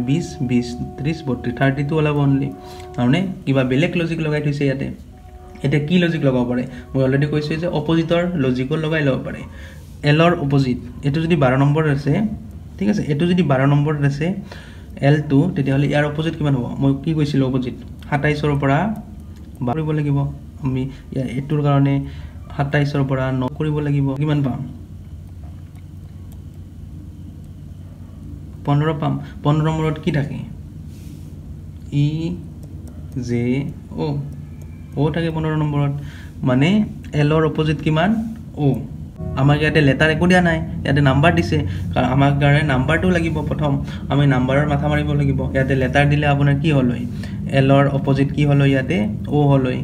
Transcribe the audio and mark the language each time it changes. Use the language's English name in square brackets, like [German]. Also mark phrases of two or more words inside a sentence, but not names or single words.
[Assamese] 20 20 30 32 32 ওলাব অনলি মানে কিবা বেলেগ লজিক লগাই থৈছে ইয়াতে এটা কি লজিক লগাব পাৰে মই অলৰেডি কৈছো যে অপজিটৰ লজিক লগাই লব পাৰে l ৰ অপজিট এটো যদি 12 নম্বৰ আছে ঠিক আছে এটো যদি 12 নম্বৰত আছে l2 তেতিয়া হলে ইয়াৰ অপজিট কিমান হ'ব মই কি কৈছিলো অপজিট 27 ৰ পৰা 12 কৰিব লাগিব আমি এটোৰ কাৰণে 27 ৰ পৰা 9 কৰিব লাগিব কিমান পাম 15 পাম 15 নম্বৰত কি থাকে e j o থাকে 15 নম্বৰত মানে l ৰ অপজিট কিমান o আমাক ইয়াতে লেটাৰ একো দিয়া নাই, ইয়াতে নাম্বাৰ দিছে, কাৰণ আমাৰ কাৰণে নাম্বাৰটো লাগিব। প্ৰথম আমি নাম্বাৰৰ মাথা মাৰিব লাগিব। ইয়াতে লেটাৰ দিলে আপোনাৰ কি হ'ল হয়, এলৰ অপজিট কি হ'ল হয়, ইয়াতে অ' হ'ল হয়।